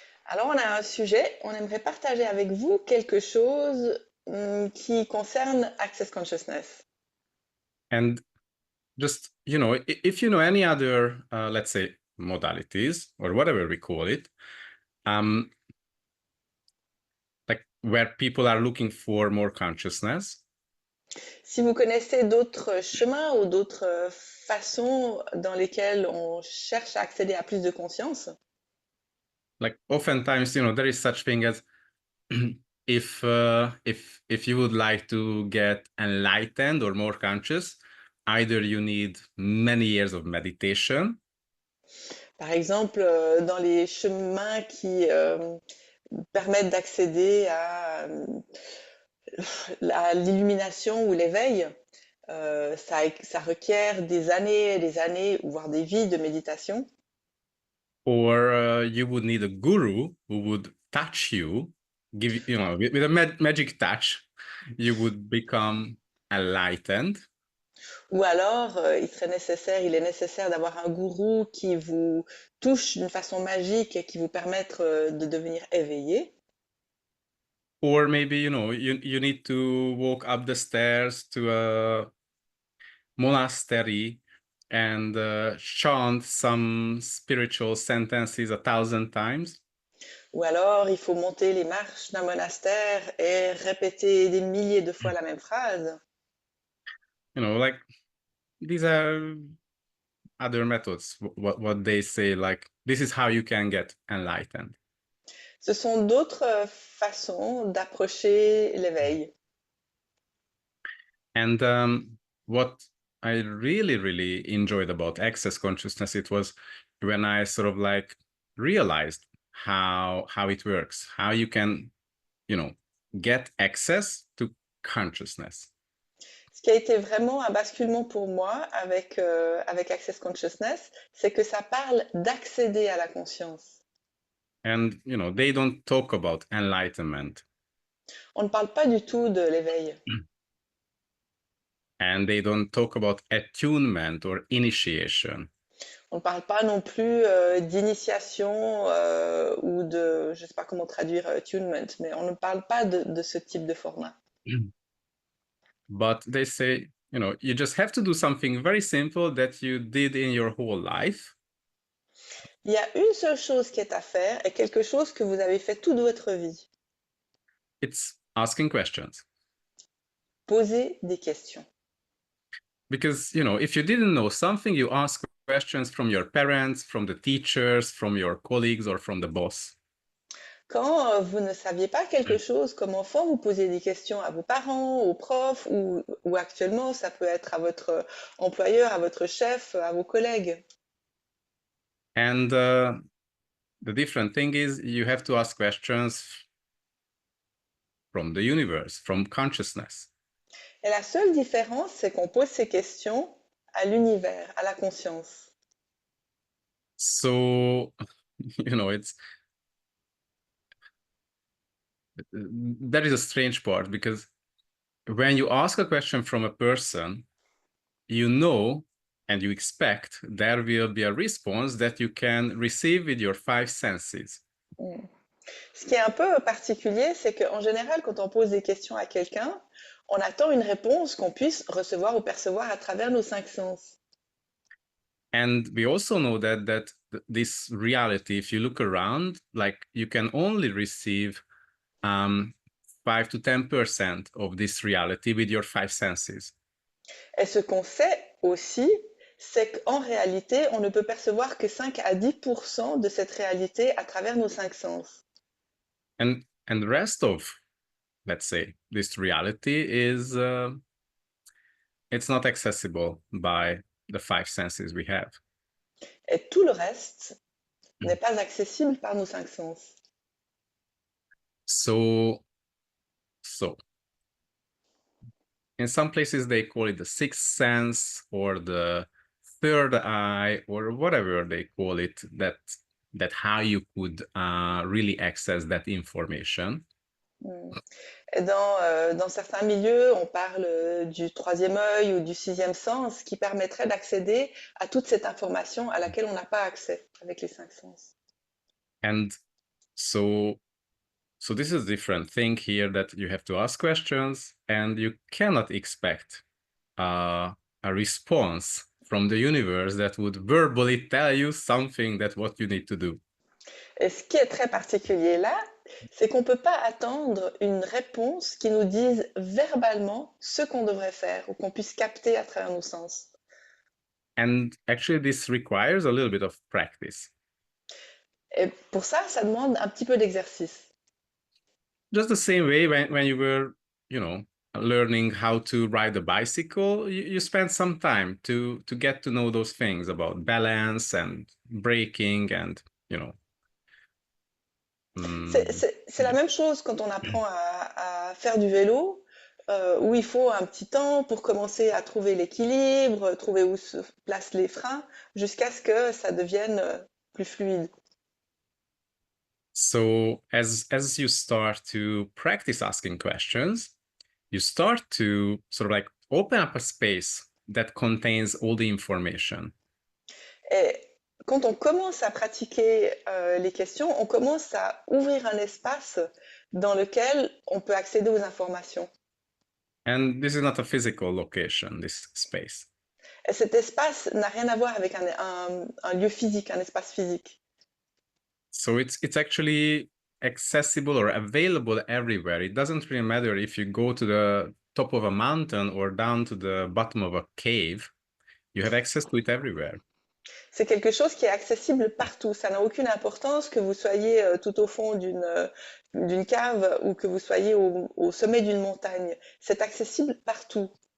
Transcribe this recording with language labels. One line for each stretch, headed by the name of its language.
French: Alors, on a un sujet, on aimerait partager avec vous quelque chose qui concerne Access Consciousness.
English: And just, if you know any other, let's say, modalities or whatever we call it, um, like where people are looking for more consciousness.
French: Si vous connaissez d'autres chemins ou d'autres façons dans lesquelles on cherche à accéder à plus de conscience,
English: Like oftentimes, there is such thing as if you would like to get enlightened or more conscious, either you need many years of meditation,
French: par exemple, dans les chemins qui permettent d'accéder à l'illumination ou l'éveil, ça requiert des années, voire des vies de méditation.
English: or you would need a guru who would touch you, give with a magic touch, you would become enlightened.
French: Ou alors, il est nécessaire d'avoir un gourou qui vous touche d'une façon magique et qui vous permette de devenir éveillé.
English: Or maybe you need to walk up the stairs to a monastery and chant some spiritual sentences 1,000 times.
French: Ou alors, il faut monter les marches d'un monastère et répéter des milliers de fois la même phrase.
English: Like these are other methods. What they say, like this is how you can get enlightened.
French: Ce sont d'autres façons d'approcher l'éveil.
English: And what I really enjoyed about access consciousness, it was when I sort of like realized how it works, how you can, get access to consciousness.
French: Ce qui a été vraiment un basculement pour moi avec Access Consciousness, c'est que ça parle d'accéder à la conscience.
English: And they don't talk about enlightenment,
French: On ne parle pas du tout de l'éveil.
English: and they don't talk about attunement or initiation.
French: On ne parle pas non plus d'initiation ou de, je ne sais pas comment traduire attunement, mais on ne parle pas de ce type de format.
English: But they say, you just have to do something very simple that you did in your whole life.
French: Il y a une seule chose qui est à faire et quelque chose que vous avez fait toute votre vie.
English: It's asking questions.
French: Poser des questions.
English: Because, if you didn't know something, you ask questions from your parents, from the teachers, from your colleagues, or from the boss.
French: Quand vous ne saviez pas quelque chose comme enfant, vous posiez des questions à vos parents, aux profs, ou actuellement, ça peut être à votre employeur, à votre chef, à vos collègues.
English: And the different thing is you have to ask questions from the universe, from consciousness.
French: Et la seule différence, c'est qu'on pose ces questions à l'univers, à la conscience.
English: So, it's that is a strange part, because when you ask a question from a person, you know and you expect there will be a response that you can receive with your five senses. Mm.
French: Ce qui est un peu particulier, c'est qu'en général, quand on pose des questions à quelqu'un, on attend une réponse qu'on puisse recevoir ou percevoir à travers nos cinq sens.
English: And we also know that this reality, if you look around, like you can only receive 5 to 10% of this reality with your five senses.
French: Et ce qu'on sait aussi, c'est qu'en réalité, on ne peut percevoir que 5 à 10% de cette réalité à travers nos cinq sens.
English: And the rest of, let's say, this reality is it's not accessible by the five senses we have.
French: Et tout le reste n'est pas accessible par nos cinq sens.
English: So So in some places they call it the sixth sense or the third eye or whatever they call it, that how you could really access that information.
French: Et dans certains milieux, on parle du troisième œil ou du sixième sens qui permettrait d'accéder à toute cette information à laquelle on n'a pas accès avec les cinq sens.
English: And so this is a different thing here, that you have to ask questions and you cannot expect a response from the universe that would verbally tell you something that what you need to do.
French: Et ce qui est très particulier là, c'est qu'on ne peut pas attendre une réponse qui nous dise verbalement ce qu'on devrait faire ou qu'on puisse capter à travers nos sens.
English: And actually, this requires a little bit of practice.
French: Et pour ça, ça demande un petit peu d'exercice.
English: Just the same way when you were, learning how to ride a bicycle, you spend some time to get to know those things about balance and braking and,
French: C'est la même chose quand on apprend à faire du vélo, où il faut un petit temps pour commencer à trouver l'équilibre, trouver où se placent les freins, jusqu'à ce que ça devienne plus fluide.
English: So as you start to practice asking questions, you start to sort of like open up a space that contains all the information.
French: Et quand on commence à pratiquer les questions, on commence à ouvrir un espace dans lequel on peut accéder aux informations.
English: And this is not a physical location, this space.
French: Et cet espace n'a rien à voir avec un lieu physique, un espace physique.
English: So it's actually accessible or available everywhere. It doesn't really matter if you go to the top of a mountain or down to the bottom of a cave. You have access to it everywhere.
French: C'est quelque chose qui est accessible partout. Ça n'a aucune importance que vous soyez tout au fond d'une cave ou que vous soyez au sommet d'une montagne. C'est accessible partout.